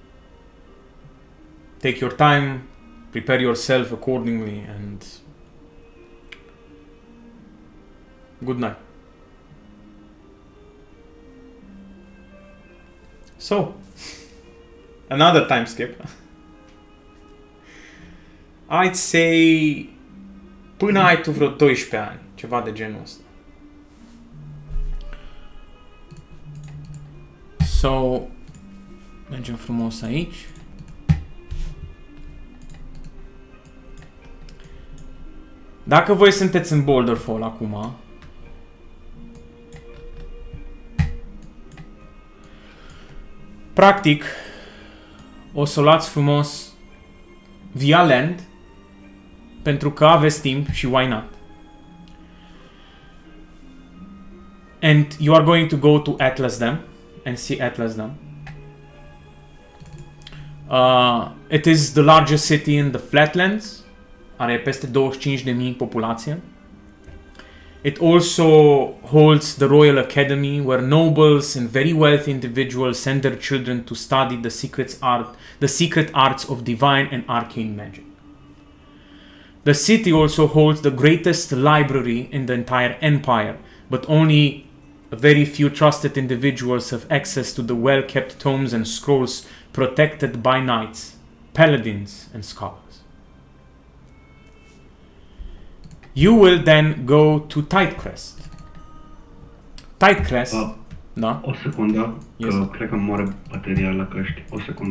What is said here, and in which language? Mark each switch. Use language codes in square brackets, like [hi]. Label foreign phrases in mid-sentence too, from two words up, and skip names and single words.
[en] Take your time, prepare yourself accordingly, and good night. So, another time skip. I'd say [ro] până ai tu vreo 12 ani, ceva de genul ăsta. So, mergem frumos aici. Dacă voi sunteți în Boulder Fall acum, practic, o să luați frumos via land, pentru că aveți timp și [en] why not. And you are going to go to Atlas Dam and see Atlas Dam. It is the largest city in the Flatlands. [ro] Are peste 25.000 populație. [en] It also holds the Royal Academy, where nobles and very wealthy individuals send their children to study the secret arts of divine and arcane magic. The city also holds the greatest library in the entire empire, but only a very few trusted individuals have access to the well-kept tomes and scrolls protected by knights, paladins, and scholars. You will then go to Tightcrest. [ro] Tightcrest, da? O secundă, [en] Yes. [ro] că cred că îmi moare bateria la căști. O secundă.